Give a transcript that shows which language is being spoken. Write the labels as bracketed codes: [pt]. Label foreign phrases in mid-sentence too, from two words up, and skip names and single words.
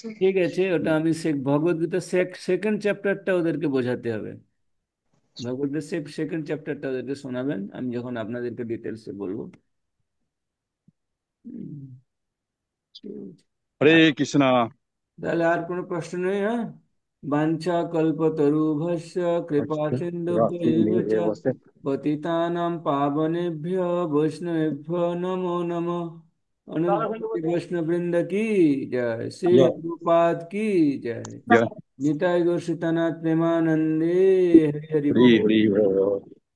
[bn] ঠিক আছে, ওটা আমি ভগবত গীতা [en] second chapter [bn] ওদেরকে বোঝাতে হবে। ভগবত গীতা [en] second chapter [bn] ওদেরকে শোনাবেন, আমি যখন আপনাদেরকে ডিটেলসে বলবো। হুম, ঠিক আছে। হরে কৃষ্ণ। তাহলে আর কোনো প্রশ্ন নেই? হ্যাঁ, [sa] বাঞ্ছা কল্পতরুভ্যশ্চ কৃপা সিন্ধুভ্যেব চ পতিতানাং পাবনেভ্যো বৈষ্ণবেভ্যো নমো নমঃ। [bn] অনুগ্রহ বৈষ্ণববৃন্দ কি জয়, শ্রী জয় প্রভুপাদ কি জয়, জয়। নিতাই গৌর সীতানাথ প্রেমানন্দে, হরি হরি হরি বল। হরি বল।